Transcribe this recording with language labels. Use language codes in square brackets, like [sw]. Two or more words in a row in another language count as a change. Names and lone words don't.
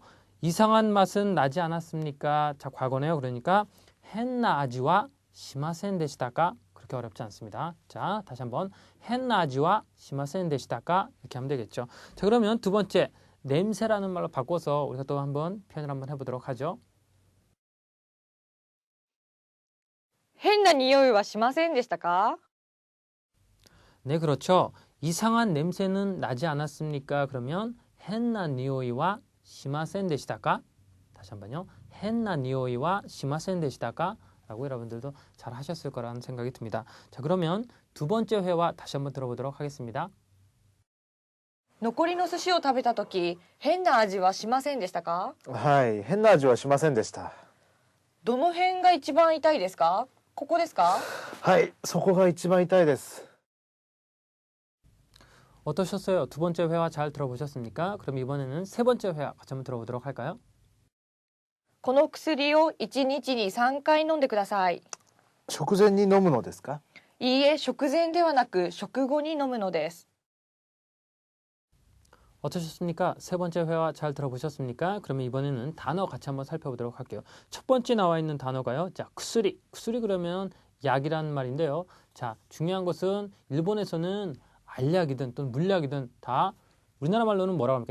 [ko] 이상한 맛은 나지 않았습니까? 자 과거네요. 그러니까 [ja] 変な味はしませんでしたか [ko] 그렇게 어렵지 않습니다. 자 다시 한번 [ja] 変な味はしませんでしたか [ko] 이렇게 하면 되겠죠. 자 그러면 두 번째 냄새라는 말로 바꿔서 우리가 또 한번 표현을 한번 해보도록 하죠. [ja] 変な匂いはしませんでしたか？ [ko] 네 그렇죠. 이상한 냄새는 나지 않았습니까? 그러면 [ja] 変な匂いはしませんでしたか [ko] 다시 한번요. [ja] 変な匂いはしませんでしたか [ko] 라고 여러분들도 잘 하셨을 거라는 생각이 듭니다. 자 그러면 두 번째 회화 다시 한번 들어보도록 하겠습니다. [ja] 残りの寿司を食べた時、変な味はしませんでしたか？はい、変な味はしませんでした。どの辺が一番痛いですか？ここですか？はい、そこが一番痛いです。 [ko] 어떠셨어요? 두 번째 회화 잘 들어보셨습니까? 그럼 이번에는 세 번째 회화 같이 한번 들어보도록 할까요? [ja] この薬を1日に3回飲んでください。食前に飲むのですか？いいえ、食前ではなく食後に飲むのです。 [ko] 어떠셨습니까? 세 번째 회화 잘 들어보셨습니까? 그러면 이번에는 단어 같이 한번 살펴보도록 할게요. 첫 번째 나와 있는 단어가요. 자, 쿠스리. 쿠스리 그러면 약이라는 말인데요. 자, 중요한 것은 일본에서는 알약이든 또는 물약이든 다 우리나라 말로는 뭐라고 합니까?